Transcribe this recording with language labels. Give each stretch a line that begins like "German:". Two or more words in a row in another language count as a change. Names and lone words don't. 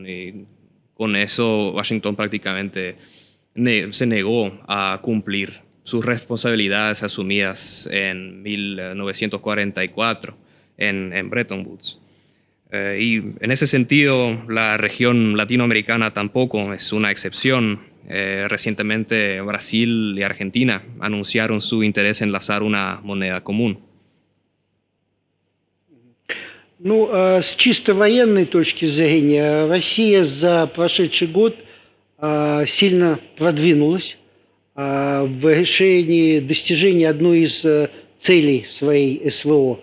Spanish: Y con eso Washington prácticamente se negó a cumplir sus responsabilidades asumidas en 1944 en Bretton Woods. Y en ese sentido, la región latinoamericana tampoco es una excepción. Recientemente Brasil y Argentina anunciaron su interés en lanzar una moneda común.
Russian: Ну, с чисто военной точки зрения, Россия за прошедший год сильно продвинулась в решении достижения одной из целей своей СВО.